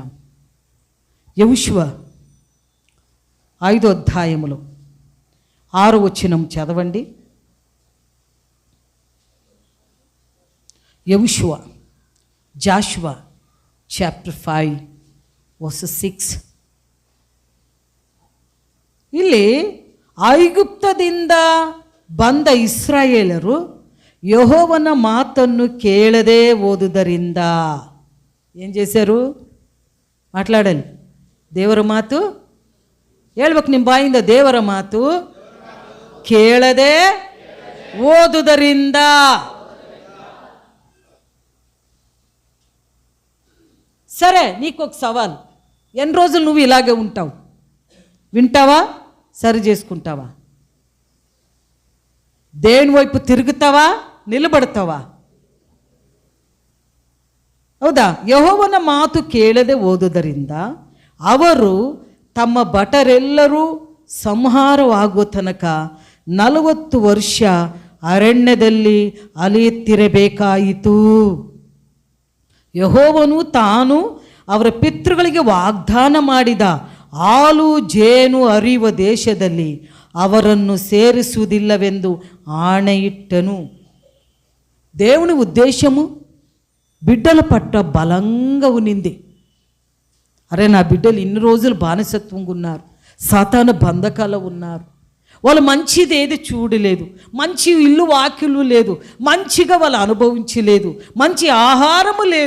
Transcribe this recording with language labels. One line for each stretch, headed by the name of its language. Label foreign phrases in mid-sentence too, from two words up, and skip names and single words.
Telugu: యెహోషువ 5వ అధ్యాయములో 6వ వచనం చదవండి. యెహోషువ జాషువా చాప్టర్ 5 verse 6.
Kannada: ಇಲ್ಲಿ ಐಗುಪ್ತದಿಂದ ಬಂದ ಇಸ್ರಾಯೇಲರು ಯೆಹೋವನ ಮಾತನ್ನು ಕೇಳದೆ ಓದುವುದರಿಂದ
Telugu: ఏం చేశారు? మాట్లాడాలి.
Kannada: ದೇವರ ಮಾತು ಹೇಳ್ಬೇಕು ನಿಮ್ಮ ಬಾಯಿಂದ. ದೇವರ ಮಾತು ಕೇಳದೆ ಓದುವುದರಿಂದ.
Telugu: సరే, నీకు ఒక సవాల్. ఎన్ని రోజులు నువ్వు ఇలాగే ఉంటావు? వింటావా? సరి చేసుకుంటావా? దేవుని వైపు తిరుగుతావా? నిలబడతావా?
Kannada: ಹೌದಾ? ಯೆಹೋವನ ಮಾತು ಕೇಳದೆ ಓದುವುದರಿಂದ ಅವರು ತಮ್ಮ ಭಟರೆಲ್ಲರೂ ಸಂಹಾರವಾಗುವ ತನಕ 40 ವರ್ಷ ಅರಣ್ಯದಲ್ಲಿ ಅಲೆಯುತ್ತಿರಬೇಕಾಯಿತು. ಯೆಹೋವನು ತಾನು ಅವರ ಪಿತೃಗಳಿಗೆ ವಾಗ್ದಾನ ಮಾಡಿದ ಹಾಲು ಜೇನು ಹರಿಯುವ ದೇಶದಲ್ಲಿ ಅವರನ್ನು ಸೇರಿಸುವುದಿಲ್ಲವೆಂದು ఆణయిట్టను.
Telugu: దేవుని ఉద్దేశము బిడ్డల పట్ల బలంగా ఉన్నింది. అరే, నా బిడ్డలు ఇన్ని రోజులు బానిసత్వంగా ఉన్నారు, సాతాను బంధకాలు ఉన్నారు. వాళ్ళు మంచిది ఏది చూడలేదు, మంచి ఇల్లు వాకిలు లేదు, మంచిగా వాళ్ళు అనుభవించలేదు, మంచి ఆహారము లేదు.